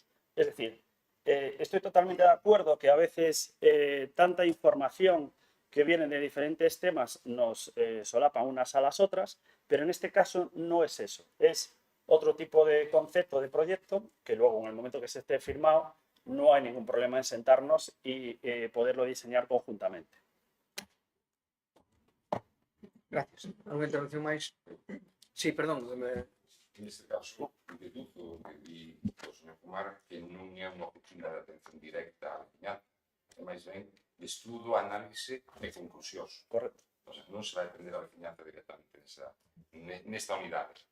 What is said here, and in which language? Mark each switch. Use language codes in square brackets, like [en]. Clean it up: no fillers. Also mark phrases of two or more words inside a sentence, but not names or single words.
[es] Es decir, estoy totalmente de acuerdo que a veces tanta información que viene de diferentes temas nos solapan unas a las otras, pero en este caso no es eso, es otro tipo de concepto de proyecto que luego en el momento que se esté firmado no hay ningún problema en sentarnos y poderlo diseñar conjuntamente. Gracias. [gl] Alguna intervención máis? [es] Sí, perdón. [gl] Neste caso, deduzo que di o señor Kumar que non é unha oficina de atención directa á veciñanza, é máis ben de estudo, análise e conclusións. Correcto. [es] O sea, [gl] non se vai atender a veciñanza directamente nesta unidade.